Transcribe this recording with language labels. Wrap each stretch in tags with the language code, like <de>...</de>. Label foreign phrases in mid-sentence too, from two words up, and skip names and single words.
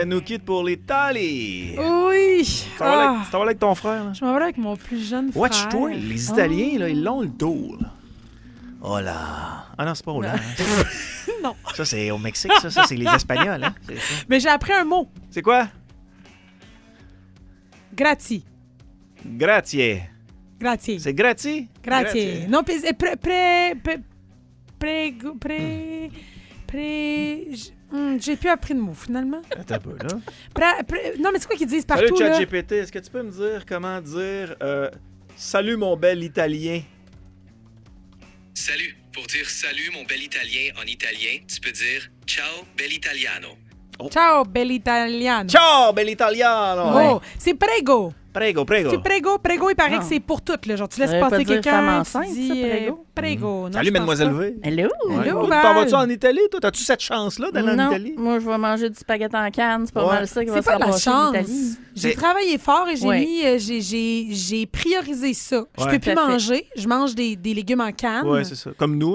<fr>qui nous quitte pour l'Italie. Oui! Tu vas aller avec ton frère, là? Je m'en vais avec mon plus jeune frère. Watch-toi, les Italiens, là, ils l'ont le dos, là. Oh là! Ah non, c'est pas au là. Non. Ça, c'est au Mexique, ça c'est les Espagnols, hein? C'est ça. Mais j'ai appris un mot. C'est quoi? Grazie. Grazie. Grazie. C'est grazie? Grazie. Non, j'ai plus appris de mots, finalement. Attends un peu, là. Non, mais c'est quoi qu'ils disent Salut, partout, là? ChatGPT, est-ce que tu peux me dire comment dire salut, mon bel Italien? Salut. Pour dire salut, mon bel Italien en italien, tu peux dire</fr> <it>ciao, bel italiano. Ciao, bell'italiano. Ciao, bel Italiano!</it> <fr>Oh, c'est prego.</fr> <it>Prego, prego.</it> <fr>C'est prego, il paraît que c'est pour toutes, là. Genre, tu laisses Ça veut pas passer dire quelqu'un, femme tu enceinte, dis, ça, prego? prego. Non, Salut, je pense mademoiselle pas. V. Hello! Hello. T'en Val. vas-tu en Italie, toi? T'as-tu cette chance-là d'aller en Non, Italie? moi, je vais manger du spaghetti en canne. C'est pas Ouais. mal ça qui va C'est faire pas de la passer chance. l'Italie. J'ai C'est- travaillé fort et j'ai Ouais. mis, j'ai priorisé ça. Je Ouais. peux plus Tout à fait. manger. Je mange des légumes en canne. Ouais, c'est ça. Comme nous,</fr>